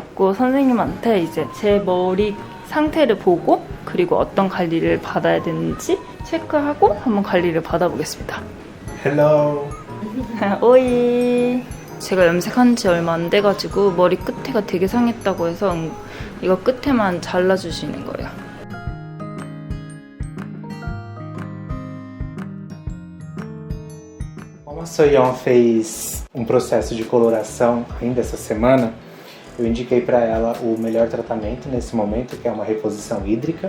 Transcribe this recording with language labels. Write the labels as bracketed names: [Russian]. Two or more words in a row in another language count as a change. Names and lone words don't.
[Korean] 선생님한테 이제 제 머리 상태를 보고 그리고 어떤 관리를 받아야 되는지 체크하고 한번 관리를 받아보겠습니다. Hello. 오이. 제가 염색한 지 얼마 안 돼가지고 머리 끝에가 되게 상했다고 해서 이거 끝에만 잘라주시는 거예요. [Portuguese] Como a Soyeon fez processo de coloração ainda essa semana, eu indiquei para ela o melhor tratamento nesse momento, que é uma reposição hídrica.